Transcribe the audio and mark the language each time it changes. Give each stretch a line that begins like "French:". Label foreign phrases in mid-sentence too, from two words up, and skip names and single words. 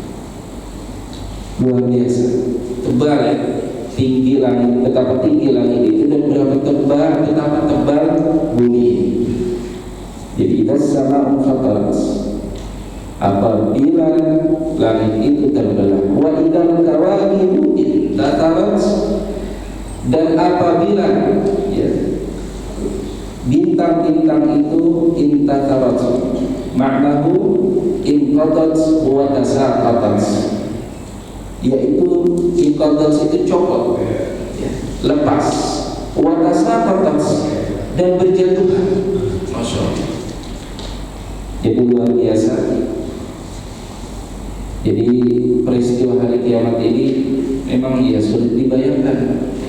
Indonesian: Luar biasa tebal ya, tinggi langit, betapa tinggi langit itu dan berapa tebal, betapa tebal bumi ini. Jadi
Arabic: إذا السماء فطرت,
Indonesian: apabila langit itu terbelah.
Arabic: وإذا الكواكب انتثرت,
Indonesian: dan apabila ya, bintang-bintang itu intatarat,
Arabic: معناه انقطعت وتساقطت,
Indonesian: yaitu inqatat itu copot ya, lepas,
Arabic: وتساقطت,
Indonesian: dan berjatuhan.
Arabic: ما شاء الله.
Indonesian: Jadi luar biasa. Jadi peristiwa hari kiamat ini memang ya sulit dibayangkan.